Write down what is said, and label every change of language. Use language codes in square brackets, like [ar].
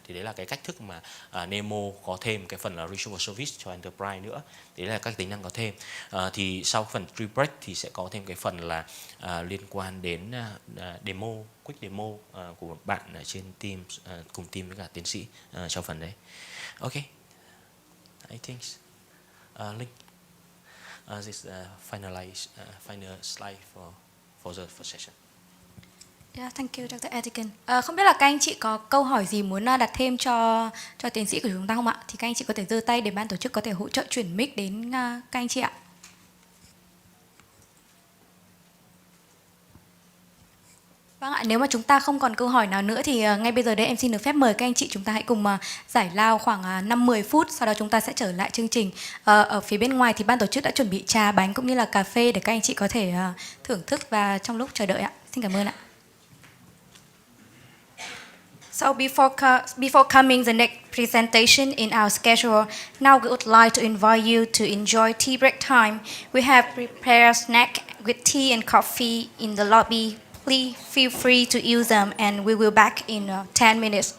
[vi] Thì đấy là cái cách thức mà Nemo có thêm cái phần là retrieval service cho Enterprise nữa. Đấy là các tính năng có thêm. Thì sau phần pre-break thì sẽ có thêm cái phần là liên quan đến demo, quick demo của bạn ở trên team, cùng team với cả tiến sĩ trong phần đấy. [en] Ok, I think Linh, this final slide for the first session. Yeah, thank you, Dr. Etiken. [vi] Không biết là các anh chị có câu hỏi gì muốn đặt thêm cho tiến sĩ của chúng ta không ạ? Thì các anh chị có thể giơ tay để ban tổ chức có thể hỗ trợ chuyển mic đến các anh chị ạ. Vâng ạ, nếu mà chúng ta không còn câu hỏi nào nữa thì ngay bây giờ đây em xin được phép mời các anh chị chúng ta hãy cùng giải lao khoảng 5-10 phút, sau đó chúng ta sẽ trở lại chương trình. Ở phía bên ngoài thì ban tổ chức đã chuẩn bị trà bánh cũng như là cà phê để các anh chị có thể thưởng thức và trong lúc chờ đợi ạ. Xin cảm ơn ạ. [en] So before coming the next presentation in our schedule, now we would like to invite you to enjoy tea break time. We have prepared snack with tea and coffee in the lobby. Please feel free to use them, and we will back in 10 minutes.